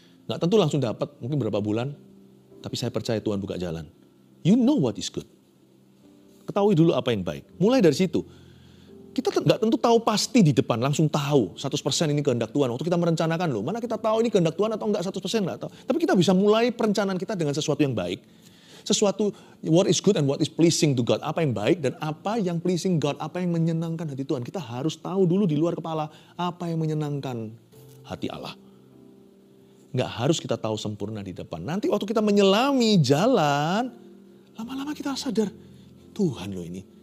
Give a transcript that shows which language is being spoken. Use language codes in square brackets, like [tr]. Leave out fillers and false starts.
[id] Gak tentu langsung dapat, mungkin berapa bulan. Tapi saya percaya Tuhan buka jalan. [en] You know what is good. [id] Ketahui dulu apa yang baik. Mulai dari situ. Kita nggak tentu tahu pasti di depan, langsung tahu 100% ini kehendak Tuhan. Waktu kita merencanakan loh, mana kita tahu ini kehendak Tuhan atau enggak 100% nggak tahu. Tapi kita bisa mulai perencanaan kita dengan sesuatu yang baik. Sesuatu [en] what is good and what is pleasing to God. [id] Apa yang baik dan apa yang [en] pleasing God. [id] Apa yang menyenangkan hati Tuhan. Kita harus tahu dulu di luar kepala apa yang menyenangkan hati Allah. Nggak harus kita tahu sempurna di depan. Nanti waktu kita menyelami jalan, lama-lama kita sadar, Tuhan loh ini.